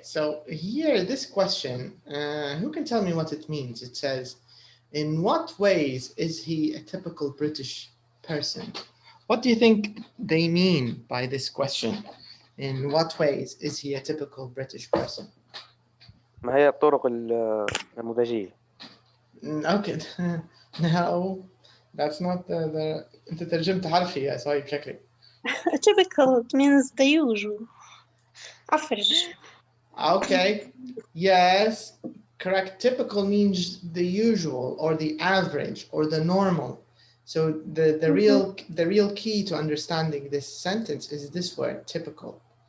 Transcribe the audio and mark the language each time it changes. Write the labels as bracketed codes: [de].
[en] So here, this question, who can tell me what it means? It says, in what ways is he a typical British person? What do you think they mean by this question? In what ways is he a typical British person? [ar] ما هي الطرق النموذجية؟ [en] Okay. No, that's not the [ar] أنت ترجمت حرفي يا صاحب شكلي. [en] Typical means the usual. Average. Okay. Yes. Correct. Typical means the usual or the average or the normal. So the real key to understanding this sentence is this word, typical.